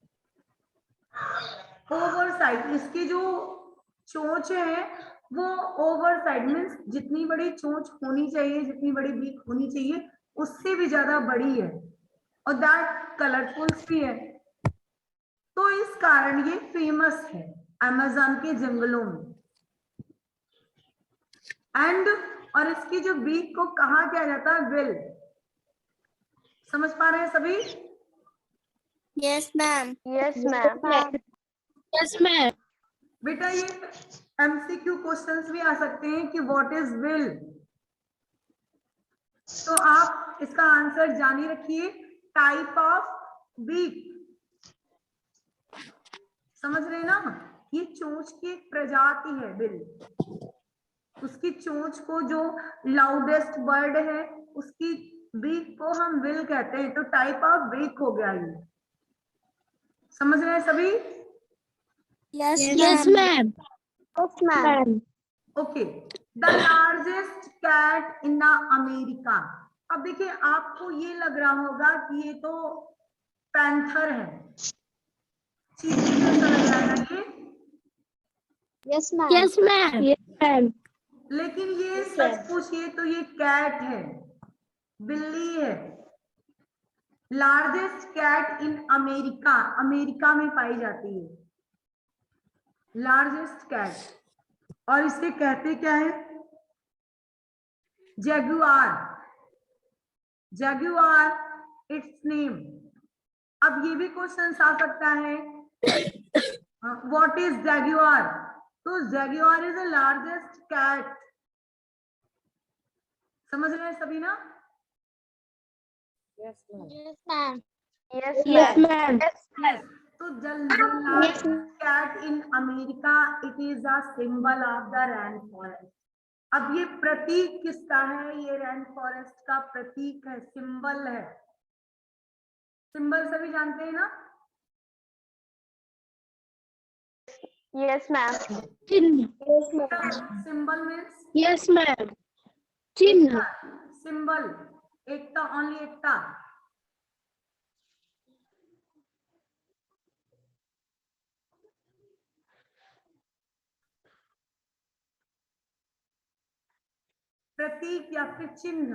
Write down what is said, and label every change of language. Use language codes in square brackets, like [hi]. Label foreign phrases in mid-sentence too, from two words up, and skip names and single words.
[hi] ओवरसाइड, इसकी जो चोंच है वो [en] oversized means [hi] जितनी बड़ी चोंच होनी चाहिए, जितनी बड़ी बीक होनी चाहिए उससे भी ज्यादा बड़ी है, और [en] that colorful [hi] भी है। तो इस कारण ये फेमस है अमेज़न के जंगलों में। एंड और इसकी जो बीक को कहा क्या जाता है? विल। समझ पा रहे हैं सभी? [en] Yes, ma'am. Yes, ma'am. Yes, ma'am. [hi] बेटा ये [en] MCQ questions [hi] भी आ सकते हैं कि [en] what is will, [hi] तो आप इसका आंसर जानी रखिए, [en] type of beak. [hi] समझ रहे हैं ना? ये चोंच की एक प्रजाति है विल। उसकी चोंच को जो [en] loudest bird [hi] है उसकी बीक को हम विल कहते हैं, तो [en] type of beak [hi] हो गया ये। समझ रहे हैं सभी? [en] Yes, Yes, ma'am. Yes, ma'am. OK. The largest cat in the America. [hi] अब देखिए आपको ये लग रहा होगा कि ये तो पैंथर है, चीते जैसा लग रहा है ना ये, [en] Yes, ma'am. Yes, ma'am. Yes, ma'am. [hi] लेकिन ये सच पूछिए तो ये कैट है, बिल्ली है। [en] largest cat in America, [hi] अमेरिका में पाई जाती है [en] largest cat, [hi] और इसे कहते क्या है? [en] Jaguar. Jaguar its name. [hi] अब ये भी क्वेश्चन आ सकता है [en] what is jaguar, [hi] तो [en] jaguar is the largest cat. [hi] समझ रहे हैं सभी ना? [en] Yes, ma'am. Yes, Yes, ma'am. ma'am. Yes. तो the largest cat in America, it is a symbol of the rainforest. [hi] अब ये प्रतीक किसका है? ये [en] rain forest [hi] का प्रतीक है, सिंबल है। सिंबल सभी जानते हैं ना? [en] Yes, ma'am. [hi] Chinna. [en] Yes, ma'am. symbol means Yes, ma'am. Chinna. [hi] सिंबल, एकता, ओनली एकता। प्रतीक या फिर चिन्ह।